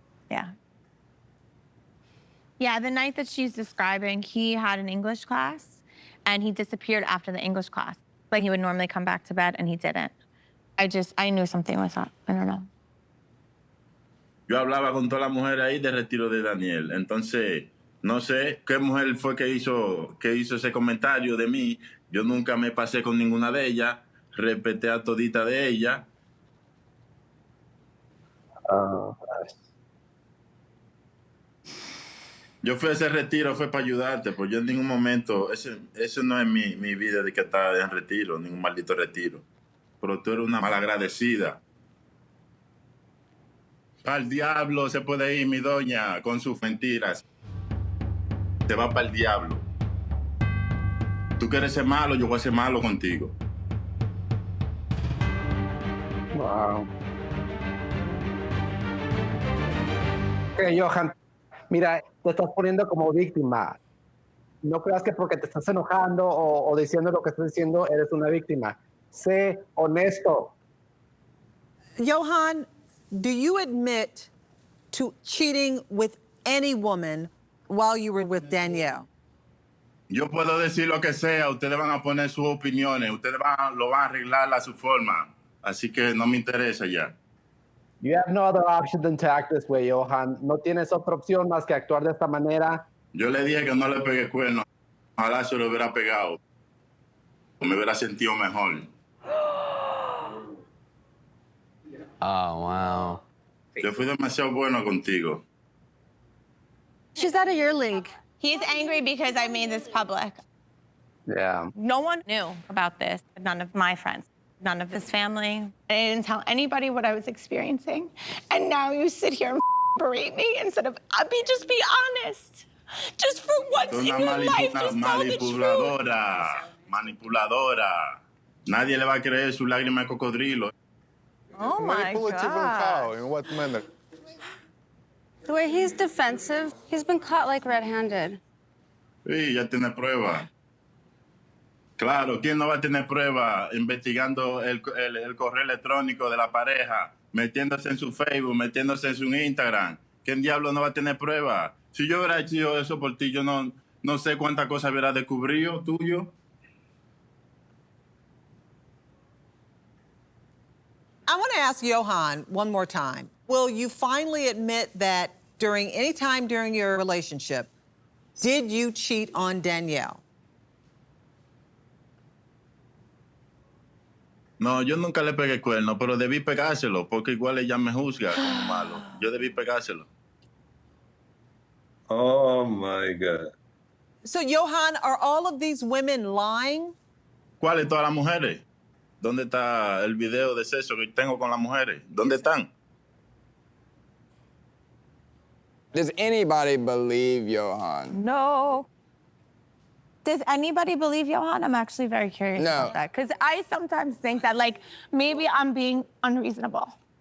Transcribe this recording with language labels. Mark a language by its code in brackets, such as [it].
[en] Yeah. Yeah, the night that she's describing, he had an English class and he disappeared after the English class. Like he would normally come back to bed and he didn't. I knew something was up. I don't know. [es] Yo hablaba con toda la mujer ahí de retiro de Daniel. Entonces, no sé qué mujer fue que hizo ese comentario de mí. Yo nunca me pasé con ninguna de ellas. Respeté a todita de ellas. Yo fui a ese retiro, fue para ayudarte, pues yo en ningún momento, ese no es mi vida de que estar en retiro, ningún maldito retiro. Pero tú eres una malagradecida. Al diablo se puede ir mi doña con sus mentiras. Te va para el diablo. Tú quieres ser malo, yo voy a ser malo contigo. [en] Wow. [es] Ok, Yohan, mira, te estás poniendo como víctima. No creas que porque te estás enojando o diciendo lo que estás diciendo, eres una víctima. Sé honesto. [en] Yohan, do you admit to cheating with any woman while you were with Danielle? [es] Yo puedo decir lo que sea, ustedes van a poner sus opiniones, ustedes lo van a arreglar a su forma. Así que no me interesa ya. [en] You have no other option than to act this way, Yohan. [es] No tienes otra opción más que actuar de esta manera. Yo le dije que no le pegué cuerno. Ojalá se lo hubiera pegado. Me hubiera sentido mejor. [en] Oh, wow. [es] Yo fui demasiado bueno contigo. [en] She's out of your league. He's angry because I made this public. Yeah. No one knew about this. None of my friends, none of his family. I didn't tell anybody what I was experiencing. And now you sit here and berate me instead of just be honest. Just for once in your life, just tell the truth. [es] Manipuladora. Nadie le va a creer su lágrima de cocodrilo. [en] Oh my Manipulative and how? God. In what manner? The way he's defensive, he's been caught like red-handed. [es] Sí, ya tiene prueba. Claro, ¿quién no va a tener prueba investigando el correo electrónico de la pareja, metiéndose en su Facebook, metiéndose en su Instagram? ¿Quién diablo no va a tener prueba? Si yo hubiera hecho eso por ti, yo no sé cuántas cosas hubiera descubrido tuyo. [en] I want to ask Yohan one more time. Will you finally admit that any time during your relationship, did you cheat on Danielle? [es] No, yo nunca le pegué cuerno, pero debí pegárselo, porque igual ella me juzga como malo. Yo debí pegárselo. [en] Oh, my God. So, Yohan, are all of these women lying? [es] ¿Cuáles todas las mujeres? ¿Dónde está el video de sexo que tengo con las mujeres? ¿Dónde están? [en] Does anybody believe Yohan? No. Does anybody believe Yohan? I'm actually very curious No. about that. Because I sometimes think that, like, maybe I'm being unreasonable.